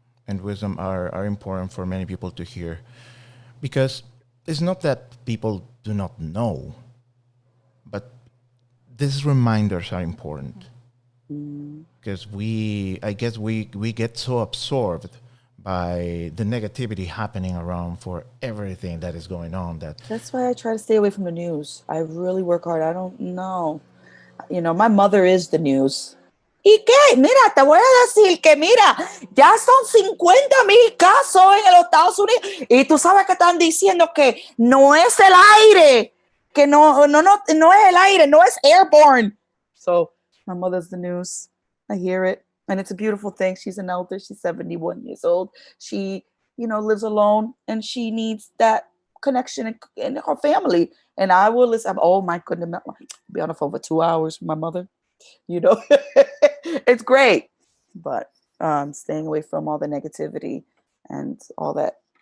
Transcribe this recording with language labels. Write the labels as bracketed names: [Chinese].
[English] and wisdom are important for many people to hear, because it's not that people do not know, but these reminders are important, because I guess we get so absorbed by the negativity happening around for everything that is going on that That's why I try to stay away from the news. I really work hard. I don't know. You know, my mother is the news. [Spanish] ¿Y qué? Mira, te voy a decir que mira, ya son 50,000 casos en los Estados Unidos y tú sabes que están diciendo que no es el aire, que no es el aire, no es airborne. [English] So my mother's the news. I hear it, and it's a beautiful thing. She's an elder. She's 71 years old. She, lives alone, and she needs that connection in her family. And I will listen. Oh my goodness, I'll be on the phone for 2 hours with my mother. It's great, but staying away from all the negativity and all that.